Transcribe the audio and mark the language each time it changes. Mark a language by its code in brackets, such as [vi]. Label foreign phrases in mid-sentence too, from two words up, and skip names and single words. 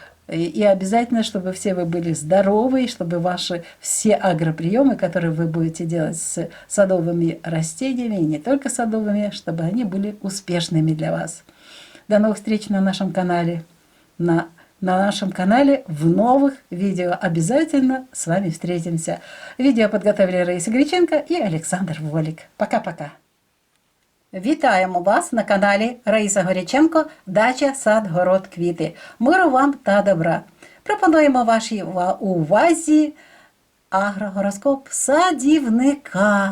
[ru] И обязательно, чтобы все вы были здоровы, и чтобы ваши все агроприемы, которые вы будете делать с садовыми растениями, и не только садовыми, чтобы они были успешными для вас. До новых встреч на нашем канале. На нашем канале в новых видео. Обязательно с вами встретимся. Видео подготовили Раиса Греченко и Олександр Волік. Пока-пока. [uk] Вітаємо вас на каналі Раїса Горяченко «Дача, сад, город, квіти». Миру вам та добра. Пропонуємо вашій увазі агрогороскоп садівника.